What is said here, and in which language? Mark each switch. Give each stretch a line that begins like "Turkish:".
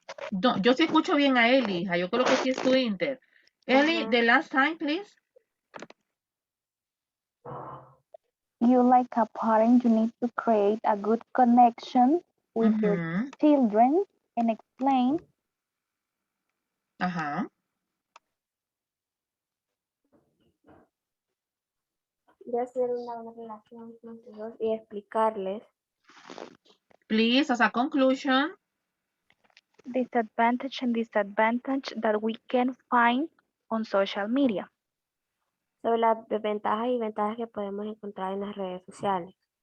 Spanish: No, yo sí escucho bien a Eli, hija. Yo creo que sí es tu inter.
English: Eli, the last time, please. you like a parent, you need to create a good connection with your children and explain. Ajá.
Spanish: De hacer una buena relación con tus hijos y explicarles.
English: Please, as a conclusion. Disadvantage and disadvantage that we can find on social media.
Spanish: Sobre las desventajas y ventajas que podemos encontrar en las redes sociales.